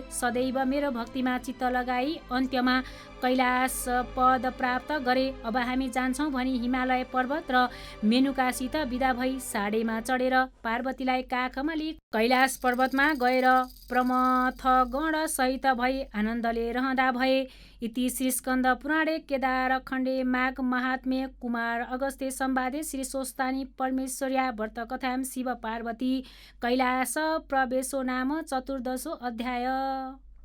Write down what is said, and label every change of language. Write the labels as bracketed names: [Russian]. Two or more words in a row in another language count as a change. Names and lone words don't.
[Nepali] सदैव मेरो भक्तिमा चित्त लगाई अन्त्यमा कैलाश पद प्राप्त गरे। अब हामी जान्छौँ भनी हिमालय पर्वत र मेनुकासित बिदा भई साडेमा चढेर पार्वतीलाई काखमा लिई कैलाश पर्वतमा गएर प्रमथ गण सहित भई आनन्दले रहँदा भए। [Sanskrit] इति श्री स्कन्द पुराणे केदार खण्डे माघ महात्म्य कुमार अगस्त्य संवादे श्री स्वस्तानी परमेश्वर्या व्रत कथाम शिव पार्वती कैलाश प्रवेशो नाम 14 अध्याय।